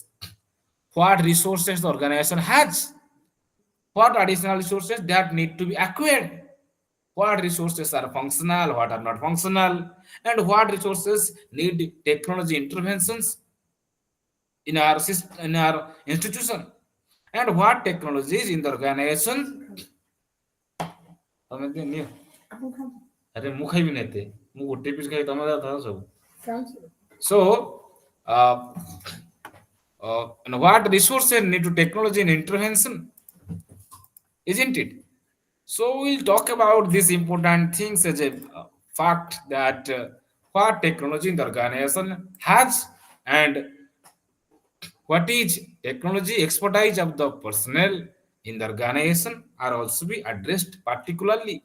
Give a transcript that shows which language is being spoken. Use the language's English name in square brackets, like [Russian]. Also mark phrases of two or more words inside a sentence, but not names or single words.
[English] What resources the organization has, what additional resources that need to be acquired, what resources are functional, what are not functional, and what resources need technology interventions in our institution, and what technologies in the organization [Odia] ତମେ ଦିଅ ନିଅ ଆରେ ମୁଁ ଖାଇବିନି ଏତେ ମୁଁ ଗୋଟେ ପିସ୍ ଖାଇ ତମେ ଥାଅ ସବୁ [English] so uh, and what resources need to technology and intervention, isn't it? So we'll talk about these important things as a fact that what technology in the organization has, and what is technology expertise of the personnel in the organization are also be addressed particularly.